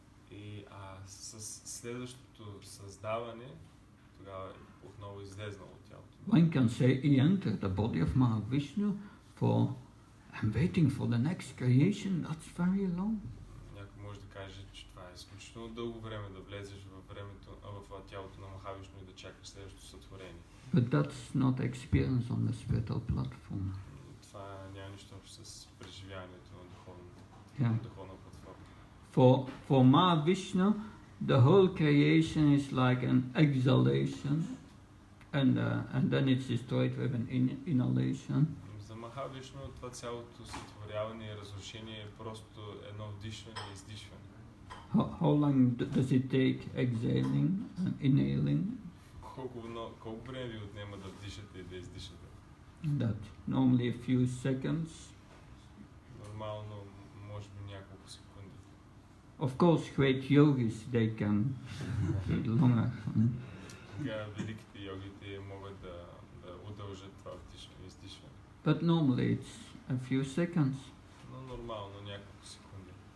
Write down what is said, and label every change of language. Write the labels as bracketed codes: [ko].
[bg] И с следващото създаване, тогава отново излезнал от тялото. [en] One can say he entered the body of Mahavishnu for, I'm waiting for the next creation, that's very long. [bg] Някой може да каже, че това е изключително дълго време да влезеш в тялото на Махавишну и да чакаш следващото сътворение. [en] But that's not experience on the spiritual platform. [bg] Това няма нищо общо с преживяването на духовна платформа. [en] For Mahavishnu, the whole creation is like an exhalation, and then it's destroyed with an inhalation. [bg] За Махавишну това цялото сътворяване и разрушение е просто едно вдишване и издишване. [en] How long does it take exhaling and inhaling? [bg] Колко време ви отнема да вдишате и да издишате? [en] That normally a few seconds. [bg] Нормално, може би няколко секунди. [en] Of course, great yogis, they can do it longer. [bg] Сега великите йогите могат да удължат това вдишване и издишване. [en] But normally it's a few seconds. [bg] Но нормално, няколко секунди.